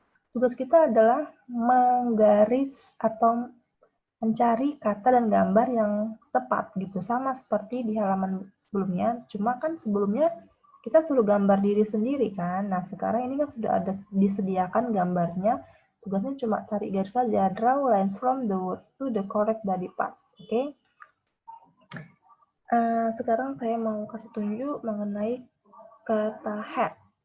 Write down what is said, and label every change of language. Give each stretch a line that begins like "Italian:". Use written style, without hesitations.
Indonesian: Tugas kita adalah menggaris atau mencari kata dan gambar yang tepat gitu, sama seperti di halaman sebelumnya. Cuma kan sebelumnya kita suruh gambar diri sendiri kan. Nah, sekarang ini kan sudah ada disediakan gambarnya. Tugasnya cuma tarik garis saja.
English: Draw lines from the words to the correct body parts. Oke.
Indonesian: Sekarang saya mau kasih tunjuk mengenai kata head.